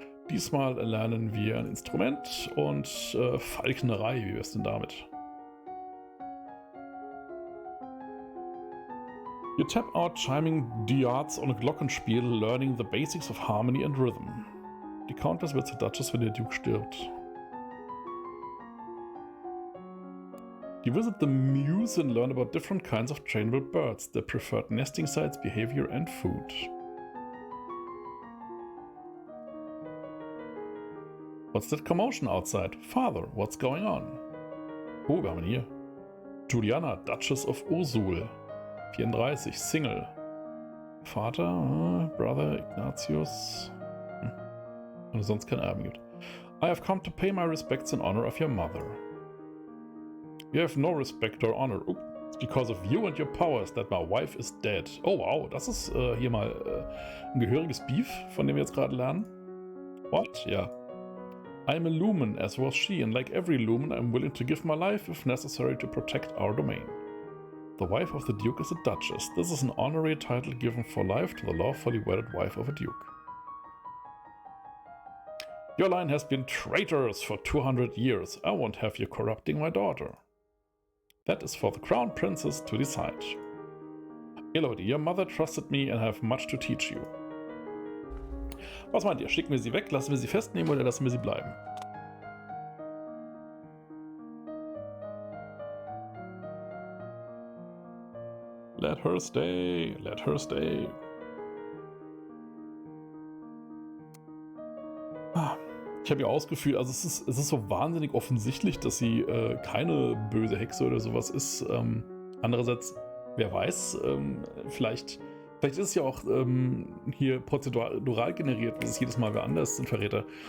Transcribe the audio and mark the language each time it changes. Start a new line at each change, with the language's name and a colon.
German: Diesmal lernen wir ein Instrument und Falknerei. Wie wär's denn damit?
English: You tap out chiming diodes on a Glockenspiel, learning the basics of harmony and rhythm.
German: Die Countess wird zur Duchess, wenn der Duke stirbt.
English: You visit the Muse and learn about different kinds of trainable birds, their preferred nesting sites, behavior and food. What's that commotion outside? Father, what's going on?
German: Oh, wir haben ihn hier. Juliana, Duchess of Ursul. 34, Single. Vater, Brother, Ignatius. Und sonst kein Erben gibt.
English: I have come to pay my respects in honor of your mother. You have no respect or honor. It's because of you and your powers that my wife is dead.
German: Oh wow, das ist hier mal ein gehöriges Beef, von dem wir jetzt gerade lernen.
English: What?
German: Ja.
English: I am a lumen, as was she, and like every lumen, I am willing to give my life if necessary to protect our domain. The wife of the Duke is a Duchess. This is an honorary title given for life to the lawfully wedded wife of a Duke. Your line has been traitors for 200 years. I won't have you corrupting my daughter. That is for the Crown Princess to decide. Elodie, your mother trusted me and I have much to teach you.
German: Was meint ihr? Schicken wir sie weg, lassen wir sie festnehmen oder lassen wir sie bleiben?
English: Let her stay, let her stay.
German: Ich habe ja ausgefühlt, also es ist so wahnsinnig offensichtlich, dass sie keine böse Hexe oder sowas ist. Andererseits, wer weiß, vielleicht ist es ja auch hier prozedural generiert, dass es jedes Mal wer anders sind Verräter.